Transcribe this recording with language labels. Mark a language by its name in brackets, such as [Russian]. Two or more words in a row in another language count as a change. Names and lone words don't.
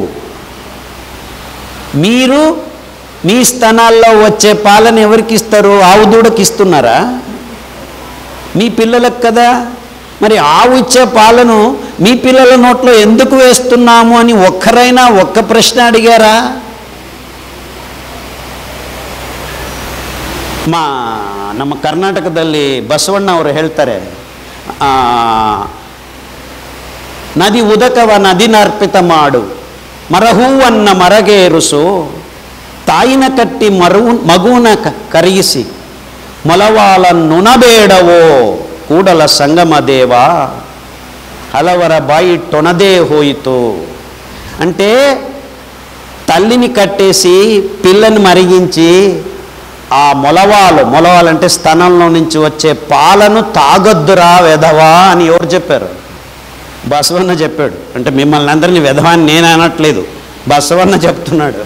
[Telugu] మీరు మీ స్తనాల్లో వచ్చే పాలను ఎవరికి ఇస్తారు? ఆవు దూడకి ఇస్తున్నారా? మీ పిల్లలకు కదా. మరి ఆవు ఇచ్చే పాలను మీ పిల్లల నోట్లో ఎందుకు వేస్తున్నాము అని ఒక్కరైనా ఒక్క ప్రశ్న అడిగారా? [Kannada] ನಮ್ಮ ಕರ್ನಾಟಕದಲ್ಲಿ ಬಸವಣ್ಣ ಅವರು ಹೇಳ್ತಾರೆ, ನದಿ ಉದಕವ ನದಿನರ್ಪಿತ ಮಾಡು, ಮರಹೂವನ್ನ ಮರಗೇರುಸು, ತಾಯಿನ ಕಟ್ಟಿ ಮಗುವನ ಕರಗಿಸಿ ಮೊಲವಾಲನ್ನುಣಬೇಡವೋ ಕೂಡಲ ಸಂಗಮ ದೇವ, ಹಲವರ ಬಾಯಿ ಟೊಣದೇ ಹೋಯಿತು. [Telugu] అంటే తల్లిని కట్టేసి పిల్లని మరిగించి ఆ మొలవాలంటే స్తనంలో నుంచి వచ్చే పాలను తాగొద్దురా వెధవా అని ఎవరు చెప్పారు? బసవన్న చెప్పాడు. అంటే మిమ్మల్ని అందరినీ వెధవా అని నేను అనట్లేదు, బసవన్న చెప్తున్నాడు.